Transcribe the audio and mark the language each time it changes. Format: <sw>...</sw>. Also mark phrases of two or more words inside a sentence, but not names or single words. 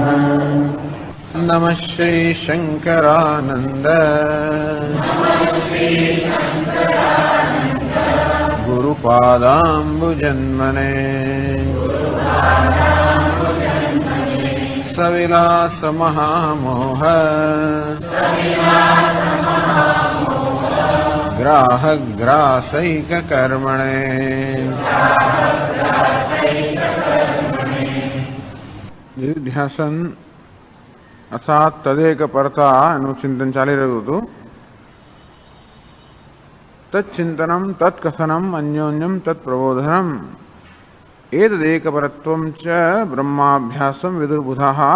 <sa>नमः श्री शंकरानंद गुरुपादाम्बुजन्मने सविलास महामोह ग्राहग्रासैक कर्मणे।</sa> <gu>નિધિધ્યાસન અર્થાત તદેક પરતા એનું ચિંતન ચાલી રહ્યું હતું.</gu> <sa>તચ્ચિંતનમ તત્કથનમ અન્યોન્યમ તત્પ્રબોધનમ એતદેક પરત્વમ ચ બ્રહ્માભ્યાસમ વિદુર્બુધાઃ.</sa>